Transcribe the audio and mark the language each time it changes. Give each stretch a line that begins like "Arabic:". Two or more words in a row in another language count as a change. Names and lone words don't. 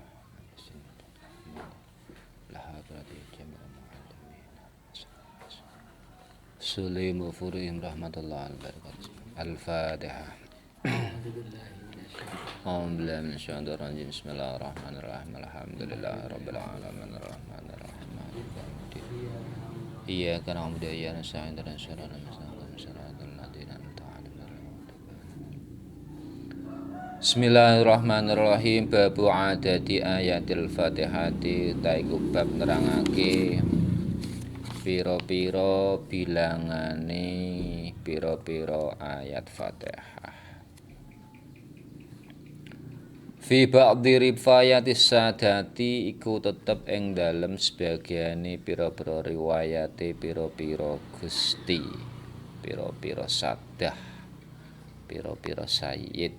Arabic: لحضرة جميع المعلمين سليم وفورهم رحمة الله على البركة الفاتحة أعوذ بالله من الشيطان الرجيم بسم الله الرحمن الرحيم الحمد لله رب العالمين الرحمن الرحيم مالك يوم الدين إياك نعبد وإياك نستعين اهدنا الصراط المستقيم صراط الذين أنعمت عليهم Bismillahirrahmanirrahim. باب عدد آيات الفاتحة
Javanese: taiku bab nerangake pira-pira bilangane pira-pira ayat Fatihah.
Arabic: في بعض روايات السادة
Javanese: iku tetep ing dalem sebagiane pira-pira riwayate pira-pira gusti, pira-pira sadah, pira-pira sayyid.